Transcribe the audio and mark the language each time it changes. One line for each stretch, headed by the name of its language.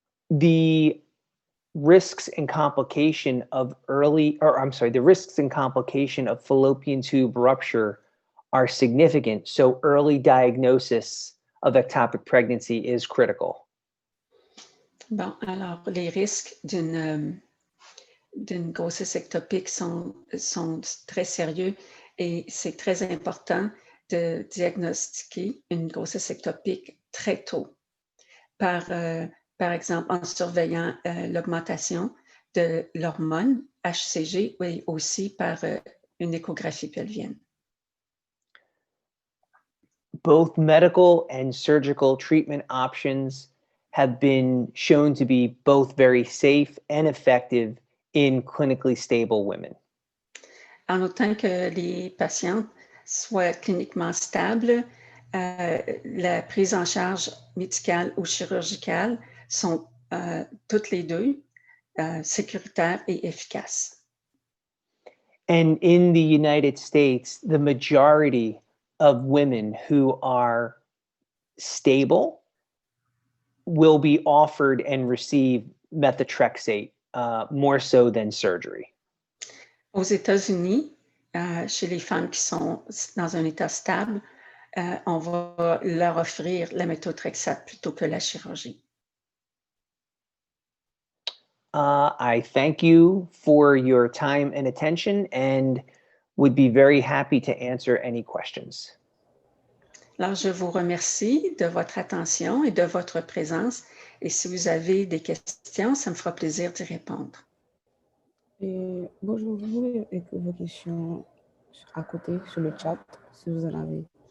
English: The risks and complication of the risks and complication of fallopian tube rupture are significant. So early diagnosis of ectopic pregnancy is critical.
French: Bon, alors les risques d'une grossesse ectopique sont très sérieux et c'est très important de diagnostiquer une grossesse ectopique très tôt par exemple en surveillant l'augmentation de l'hormone HCG et aussi par une échographie pelvienne.
English: Both medical and surgical treatment options have been shown to be both very safe and effective in clinically stable women.
French: En autant que les patientes soient cliniquement stables, la prise en charge médicale ou chirurgicale sont toutes les deux sécuritaires et efficaces.
English: And in the United States, the majority of women who are stable will be offered and receive methotrexate more so than surgery.
French: Aux États-Unis, chez les femmes qui sont dans un état stable, on va leur offrir la méthotrexate plutôt que la chirurgie.
English: I thank you for your time and attention and would be very happy to answer any questions.
French: Alors, je vous remercie de votre attention et de votre présence. Et si vous avez des questions, ça me fera plaisir d'y répondre. Et bonjour, vous pouvez écrire vos questions à côté sur le chat si vous en avez.